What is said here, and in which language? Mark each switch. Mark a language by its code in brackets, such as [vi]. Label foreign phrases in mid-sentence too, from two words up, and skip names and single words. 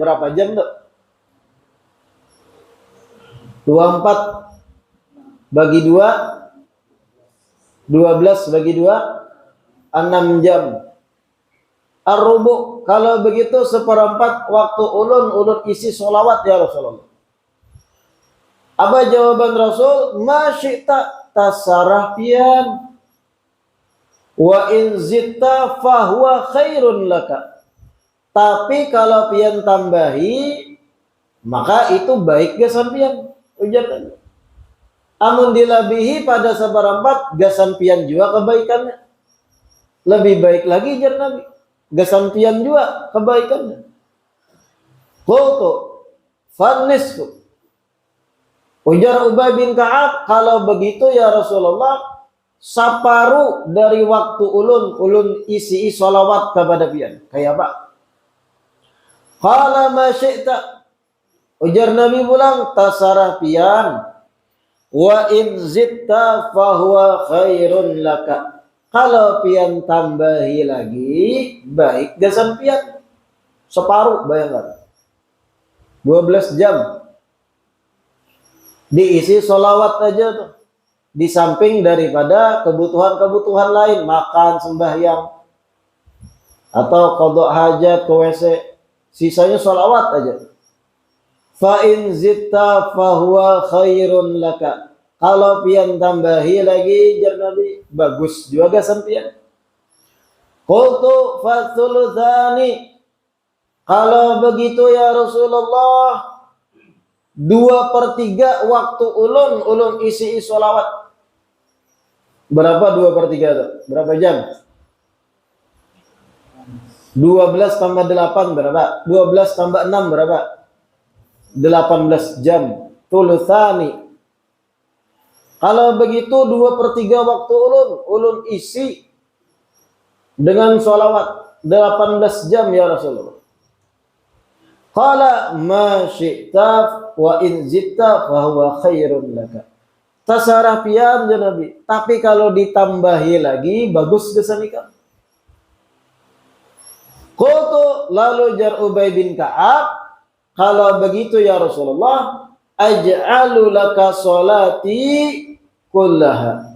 [bjn] Berapa jam tuh? 24 bagi 2, 12 bagi 2, 6 jam. Ar-rubu', kalau begitu seperempat waktu ulun isi sholawat [ar] ya Rasulullah. [bjn] Apa jawaban Rasul? [ar] Ma syi'ta, [bjn] tasarah pian. [ar] Wa in zitta fahuwa khairun laka. [bjn] Tapi kalau pian tambahi, maka itu baik gasan pian. Ujar. Amun dilabihi pada seperempat, gasan pian juga kebaikannya. Lebih baik lagi jar Nabi. Gasan pian juga kebaikannya. [ar] Qultu fannisfu. [bjn] Ujar Ubay bin Ka'ab, kalau begitu [ar] ya Rasulullah, [bjn] saparu dari waktu ulun isi sholawat kepada pian. Kayak apa? [ar] Qala ma syi'ta. [bjn] Ujar Nabi pulang, tasarah pian. [ar] Wa in zitta fahuwa khairun laka. [bjn] Kalau pian tambahi lagi, baik gasan pian. Separuh bayangkan. 12 jam. Diisi sholawat aja tuh. Di samping daripada kebutuhan-kebutuhan lain, makan, sembahyang, atau qada hajat ke WC, sisanya sholawat aja. [ar] Fa in zitta fahuwa khairun laka. [bjn] Kalau pian tambahi lagi jar Nabi, bagus juga gasan pian. [ar] Qultu fathulutsani. [bjn] Kalau begitu [ar] ya Rasulullah, [bjn] 2/3 waktu ulun isi sholawat. Berapa 2/3 tuh? Berapa jam? 12 tambah 8 berapa? 12 tambah 6 berapa? 18 jam. [ar] Tulutsani. [bjn] Kalau begitu 2/3 waktu ulun isi dengan sholawat 18 jam [ar] ya Rasulullah. Qala ma syi'ta wa in zitta fa huwa khairun laka. [bjn] Tasarah pian ya Nabi, tapi kalau ditambahi lagi bagus gesanika. Qultu, lalu jar Ubay bin Ka'ab, kalau begitu [ar] ya Rasulullah, aj'alu laka sholati kullaha.